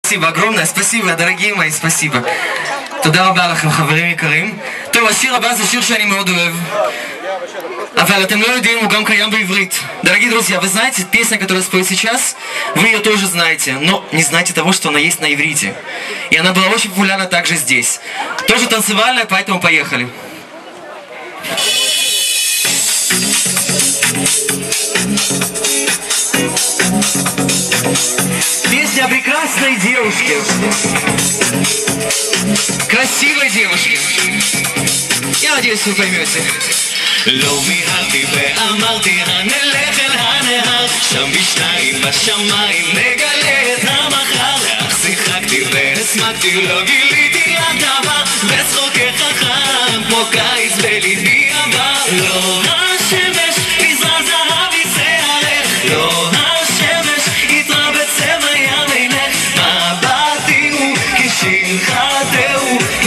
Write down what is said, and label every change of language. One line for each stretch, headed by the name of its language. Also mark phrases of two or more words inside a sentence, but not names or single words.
Russian: спасибо огромное, спасибо, дорогие мои, спасибо.
Hebrew: תודה רבה לכם, חברים יקרים. טוב, השיר הבא זה שיר שאני מאוד אוהב. אבל אתם לא יודעים, הוא גם קיים בעברית.
Russian: Дорогие друзья, вы знаете, песня, которая споет сейчас, вы ее тоже знаете, но не знаете того, что она есть на иврите. И она была очень популярна также здесь. Тоже танцевальная, поэтому поехали. Песня о прекрасной девушке. Красивой девушке. Я надеюсь, вы поймете.
Hebrew: לא מיהרתי ואמרתי הנלך אל הנהר שם בשניים בשמיים נגלה את המחר אך שיחקתי והסמקתי לא גיליתי הדבר וצחוקי חכם כמו קיץ בליבי עבר לא השמש נזרע זהבי שערך לא השמש יתרע בצבע ים עינך מבטי הוא כשיר חתהו